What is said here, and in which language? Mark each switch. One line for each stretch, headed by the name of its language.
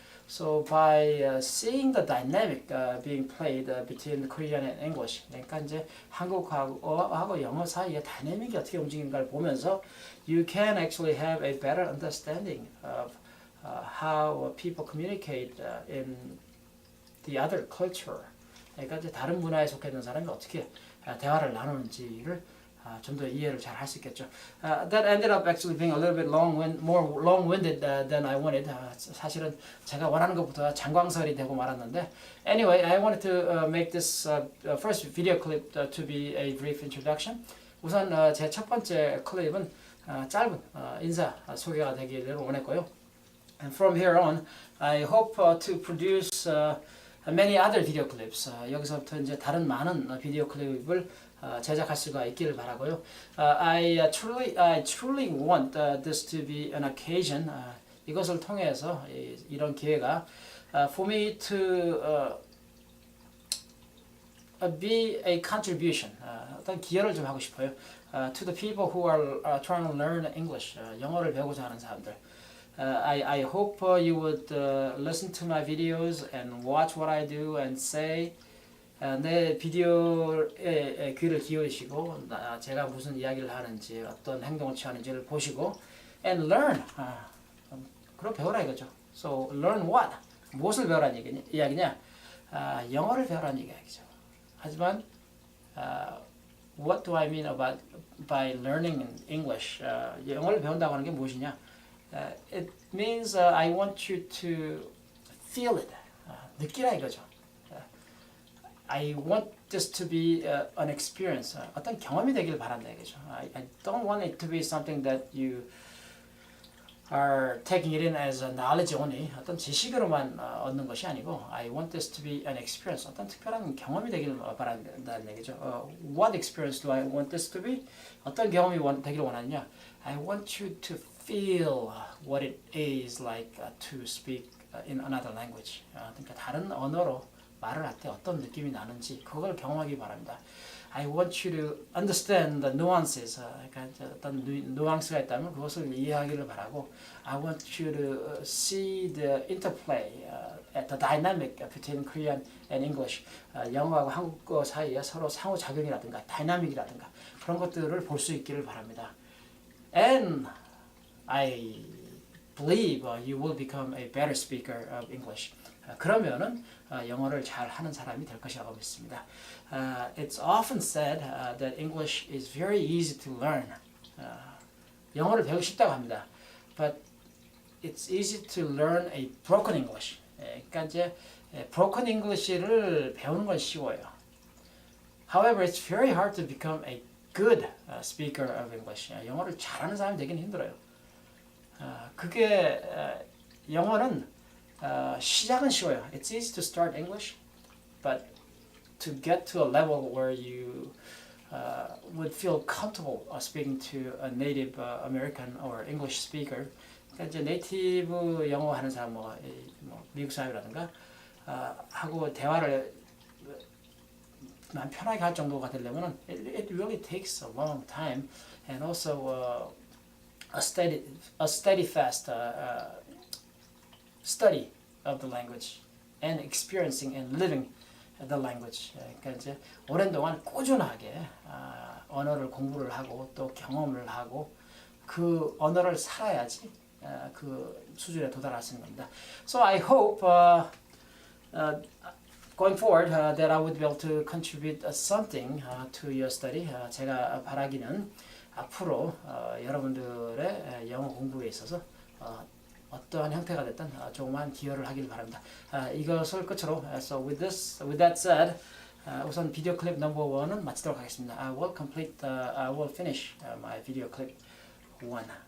English: So by seeing the dynamic being played between Korean and English,
Korean: 그러니까 이제 한국어하고 영어 사이의 다이내믹이 어떻게 움직이는가를 보면서
English: you can actually have a better understanding of how people communicate in the other culture.
Korean: 그러니까 이제 다른 문화에 속해 있는 사람이 어떻게 대화를 나누는지를 좀 더 이해를 잘 할 수 있겠죠.
English: That ended up actually being a little bit more long-winded than I wanted.
Korean: 사실은 제가 원하는 것보다 장광설이 되고 말았는데,
English: anyway, I wanted to make this first video clip to be a brief introduction.
Korean: 우선 제 첫 번째 클립은 짧은 인사 소개가 되기를 원했고요.
English: And from here on, I hope to produce many other video clips.
Korean: 여기서부터 이제 다른 많은 비디오 클립을 제작할 수가 있기를 바라고요.
English: I truly want this to be an occasion.
Korean: 이것을 통해서 이런 기회가
English: for me to be a contribution.
Korean: 어떤 기여를 좀 하고 싶어요.
English: To the people who are trying to learn English.
Korean: 영어를 배우고자 하는 사람들.
English: I hope you would listen to my videos and watch what I do and say.
Korean: 내 비디오에 귀를 기울이시고 제가 무슨 이야기를 하는지 어떤 행동을 취하는지를 보시고
English: and learn.
Korean: 그럼 배우라 이거죠.
English: So learn what?
Korean: 무엇을 배우라는 이야기냐? 영어를 배우라는 이야기죠. 하지만
English: what do I mean by learning English?
Korean: 영어를 배운다고 하는 게 무엇이냐?
English: It means I want you to feel it.
Korean: 느끼라 이거죠.
English: I want this to be an experience.
Korean: 어떤 경험이 되길 바란다 이거죠.
English: I don't want it to be something that you are taking it in as a knowledge only.
Korean: 어떤 지식으로만 얻는 것이 아니고
English: I want this to be an experience.
Korean: 어떤 특별한 경험이 되길 바란다는 얘기죠.
English: What experience do I want this to be?
Korean: 어떤 경험이 되기를 원하느냐?
English: I want you to feel what it is like to speak in another language.
Korean: 그러니까 다른 언어로 말을 할 때 어떤 느낌이 나는지 그걸 경험하기 바랍니다.
English: I want you to understand the nuances.
Korean: 그러니까 어떤 누앙스가 있다면 그것을 이해하기를 바라고
English: I want you to see the interplay, the dynamic between Korean and English.
Korean: 영어하고 한국어 사이에 서로 상호작용이라든가 다이나믹이라든가 그런 것들을 볼 수 있기를 바랍니다.
English: And I believe you will become a better speaker of English.
Korean: 그러면은 영어를 잘 하는 사람이 될 것이라고 믿습니다.
English: It's often said that English is very easy to learn.
Korean: 영어를 배우기 쉽다고 합니다.
English: But it's easy to learn a broken English.
Korean: 그러니까 이제 broken English를 배우는 건 쉬워요.
English: However, it's very hard to become a good speaker of English.
Korean: 영어를 잘하는 사람이 되긴 힘들어요. 그게 영어는 시작은 쉬워요.
English: It's easy to start English, but to get to a level where you would feel comfortable speaking to a native American or English speaker.
Korean: 그러니까 이제 네이티브 영어 하는 사람, 뭐 미국 사람이라든가 하고 대화를 난 편하게 할 정도가 되려면은
English: it really takes a long time, and also a steady fast study of the language and experiencing and living the language.
Korean: 그러니까 이제 오랜 동안 꾸준하게 언어를 공부를 하고 또 경험을 하고 그 언어를 살아야지 그 수준에 도달할 수 있는 겁니다.
English: So I hope going forward that I would be able to contribute something to your study.
Korean: 제가 바라기는 앞으로 여러분들의 영어 공부에 있어서 어떠한 형태가 됐든 조그만 기여를 하길 바랍니다. 이것을 끝으로
English: so with that said,
Korean: 우선 비디오 클립 넘버 1은 마치도록 하겠습니다.
English: I will finish my video clip 1.